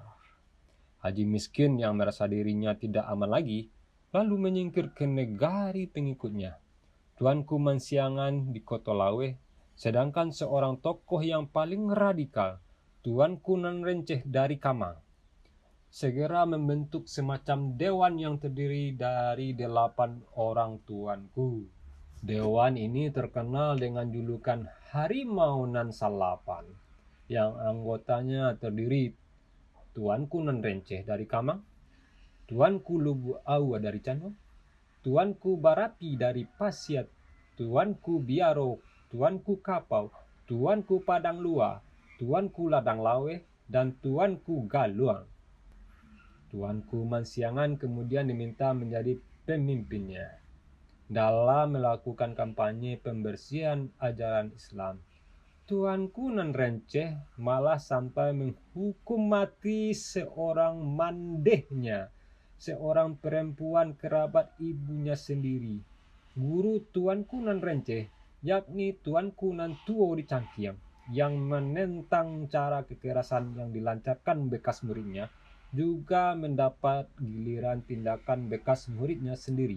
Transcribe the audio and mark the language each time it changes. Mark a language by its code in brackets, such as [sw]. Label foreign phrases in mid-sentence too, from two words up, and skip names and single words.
[id] Haji Miskin yang merasa dirinya tidak aman lagi, lalu menyingkir ke negari pengikutnya, Tuanku Mansiangan di Kotolawe, sedangkan seorang tokoh yang paling radikal, Tuanku Nanrenceh dari Kamang, segera membentuk semacam dewan yang terdiri dari 8 orang tuanku. Dewan ini terkenal dengan julukan Harimau Nan Salapan, yang anggotanya terdiri Tuanku Nanrenceh dari Kamang, Tuanku Lubu Awa dari Cano, Tuanku Barapi dari Pasiat, Tuanku Biaro, Tuanku Kapau, Tuanku Padang Lua, Tuanku Ladang Lawe, dan Tuanku Galuang. Tuanku Mansiangan kemudian diminta menjadi pemimpinnya dalam melakukan kampanye pembersihan ajaran Islam. Tuanku Nanrenceh malah sampai menghukum mati seorang mandehnya, seorang perempuan kerabat ibunya sendiri, guru Tuanku Nanrenceh, yakni Tuanku Nantuo di Cangkiang, yang menentang cara kekerasan yang dilancarkan bekas muridnya, juga mendapat giliran tindakan bekas muridnya sendiri.